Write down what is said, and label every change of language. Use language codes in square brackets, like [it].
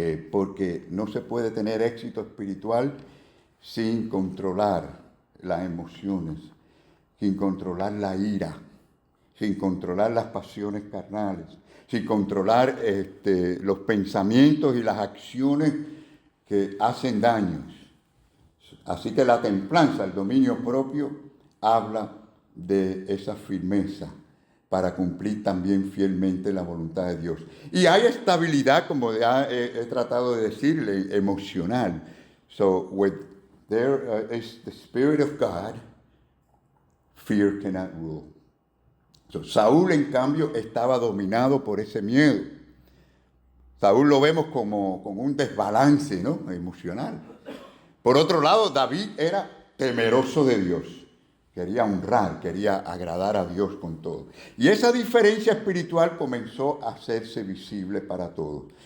[es] Porque no se puede tener éxito espiritual sin controlar las emociones, sin controlar la ira, sin controlar las pasiones carnales, sin controlar los pensamientos y las acciones que hacen daños. Así que la templanza, el dominio propio, habla de esa firmeza para cumplir también fielmente la voluntad de Dios. Y hay estabilidad, como ya he tratado de decirle, emocional. [en] So, when there is the Spirit of God, fear cannot rule. [es] So, Saúl, en cambio, estaba dominado por ese miedo. Saúl lo vemos como un desbalance, ¿no?, emocional. Por otro lado, David era temeroso de Dios. Quería honrar, quería agradar a Dios con todo. Y esa diferencia espiritual comenzó a hacerse visible para todos.